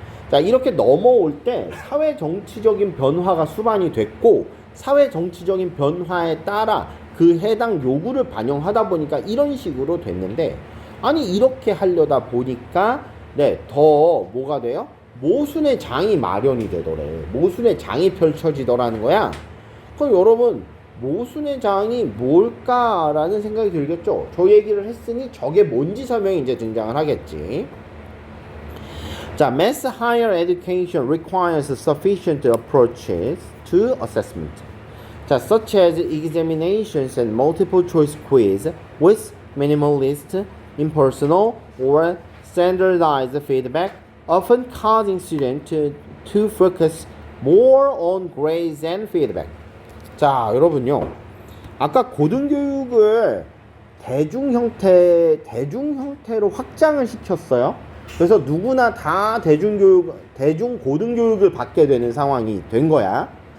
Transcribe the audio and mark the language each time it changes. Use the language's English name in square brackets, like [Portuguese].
[Korean] 자, 이렇게 넘어올 때 사회정치적인 변화가 수반이 됐고, 사회정치적인 변화에 따라 그 해당 요구를 반영하다 보니까 이런 식으로 됐는데, 아니 이렇게 하려다 보니까 더 뭐가 돼요? 모순의 장이 마련이 되더래. 모순의 장이 펼쳐지더라는 거야. 그럼 여러분, 모순의 장이 뭘까라는 생각이 들겠죠? 저 얘기를 했으니 저게 뭔지 설명이 이제 등장을 하겠지. [English] 자, mass higher education requires sufficient approaches to assessment. 자, such as examinations and multiple choice quiz with minimalist, impersonal, or standardized feedback, often causing students to focus more on grades and feedback. [Korean] 자, 여러분요, 아까 고등교육을 대중 형태로 확장을 시켰어요. 그래서 누구나 다 대중고등교육을 받게 되는 상황이 된 거야.